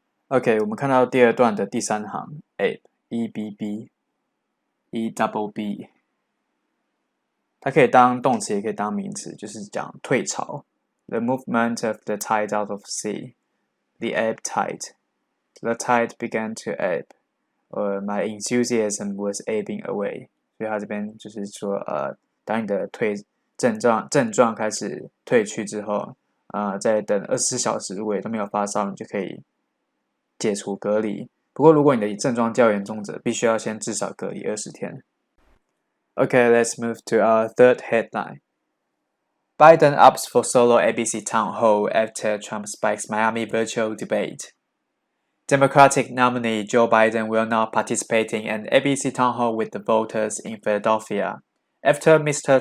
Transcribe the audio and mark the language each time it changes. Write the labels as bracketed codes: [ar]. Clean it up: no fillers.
[zh] OK, 我们看到第二段的第三行 ebb, E-B-B, E-double-B 它可以当动词也可以当名词，就是讲退潮 [en] The movement of the tide out of sea, the ebb tide. The tide began to ebb, or my enthusiasm was ebbing away. [zh] 所以它这边就是说当你的症状开始退去之后在等24小时如果都没有发烧，你就可以解除隔离。不过如果你的症状较严重者，必须要先至少隔离20天。 [en] Okay, let's move to our third headline. Biden opts for solo ABC town hall after Trump spikes Miami virtual debate. Democratic nominee Joe Biden will not participate in an ABC town hall with the voters in Philadelphia, after Mr.